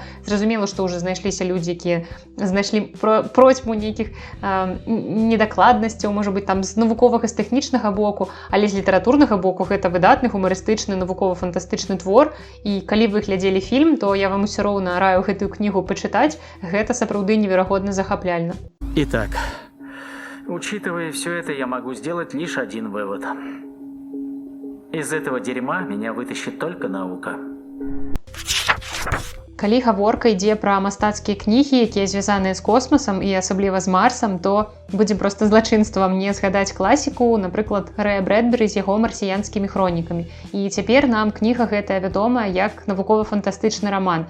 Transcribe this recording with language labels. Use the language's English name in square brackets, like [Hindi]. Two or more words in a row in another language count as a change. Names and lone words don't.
[Belarusian] Зразумела, што ўжо знайшліся людзі, якія знайшлі процьму нейкіх недакладнасцяў, можа быць, там з навуковага, з тэхнічнага боку, але з літаратурнага боку гэта выдатны гумарыстычны навукова-фантастычны твор. І калі вы глядзелі фільм, то я вам усё роўна раю гэтую кнігу пачытаць, гэта сапраўды неверагодна захапляльна. [Russian] Итак, учитывая все это, я могу сделать лишь один вывод. Из этого дерьма меня вытащит только наука. [Belarusian] Калі гаворка ідзе пра мастацкія кнігі, якія звязаныя з космасам і асабліва з Марсам, то будзе проста злачынствам не згадаць класіку, напрыклад, Рэя Брэдбері з яго марсіянскімі хронікамі. І цяпер нам кніга гэтая вядомая як навукова-фантастычны раман.